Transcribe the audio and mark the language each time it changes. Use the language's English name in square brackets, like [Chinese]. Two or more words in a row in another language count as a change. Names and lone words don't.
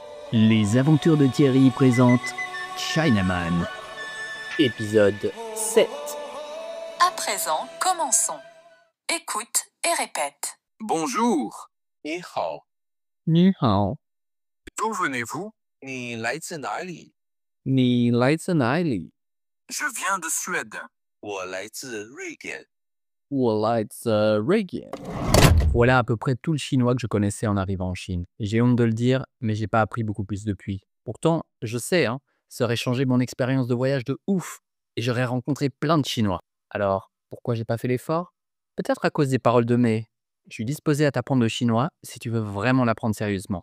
[French] Les aventures de Thierry présentent Chinaman. Épisode 7. À présent, commençons. Écoute et répète. Bonjour. [Chinese] 你好，你好， [French] d'où venez-vous? [Chinese] 你来自哪里？你来自哪里？ [French] Je viens de Suède. [Chinese] 我来自瑞典。我来自瑞典。 [French] Voilà à peu près tout le chinois que je connaissais en arrivant en Chine. J'ai honte de le dire, mais j'ai pas appris beaucoup plus depuis. Pourtant, je sais, ça aurait changé mon expérience de voyage de ouf et j'aurais rencontré plein de Chinois. Alors, pourquoi j'ai pas fait l'effort? Peut-être à cause des paroles de May. Je suis disposé à t'apprendre le chinois si tu veux vraiment l'apprendre sérieusement.